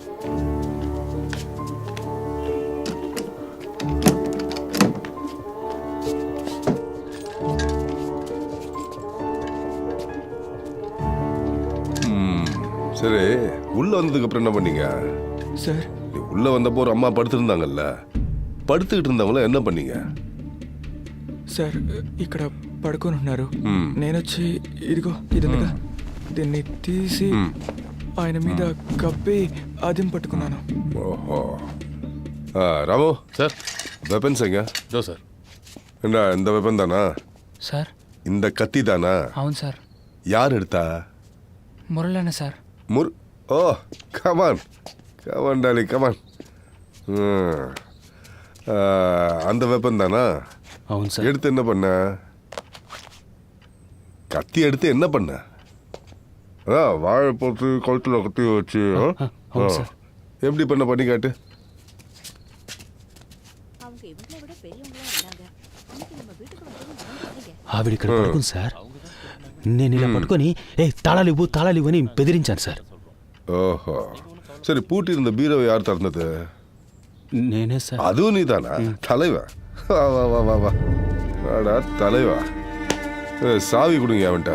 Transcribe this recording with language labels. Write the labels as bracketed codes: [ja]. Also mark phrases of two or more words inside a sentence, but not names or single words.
[ta] சரி, உள்ள வந்ததுக்கு அப்புறம் என்ன பண்ணீங்க [te] సార్? [ta] உள்ள வந்தப்போ ஒரு அம்மா படுத்திருந்தாங்கல்ல, படுத்துக்கிட்டு இருந்தவங்கள என்ன பண்ணீங்க? [te] సార్, ఇక్కడ పడుకొని ఉన్నారు. నేనొచ్చి ఇదిగో ఇదిగా దీన్ని తీసి ఆయన మీద కప్పి అదిం పట్టుకున్నాను. [ta] ஓஹோ. ராமு [te] సార్. [ta] வெப்பன்ஸ் எங்க? [te] దో సార్. [ta] என்ன இந்த வெப்பன் தானா? [te] సార్. [ta] இந்த கத்தி தானா? [te] అవును సార్. [ta] யார் எடுத்தா? [te] మురళన్న సార్. [en] oh, come on come on Dolly come on. [ta] அந்த வெப்பன் தானா? [te] అవును సార్. [ta] எடுத்து என்ன பண்ண? கத்தி எடுத்து என்ன பண்ண? வாழை போட்டு கழுத்துல கத்தி வச்சு எப்படி பண்ணி காட்டு. [te] ఆవిడ ఇక్కడ పడుకుంది సార్. నేను ఇలా పట్టుకొని తాళాలివ్వు అని బెదిరించాను సార్. [ta] ஓஹோ சரி பூட்டி இருந்த பீரோவை யார் திறந்தது? [te] నేనే సార్. [ta] அதுவும் நீதானா? தலைவா வா வா வா வா வா வாடா தலைவா. சாவி கொடுங்க அவன்கிட்ட.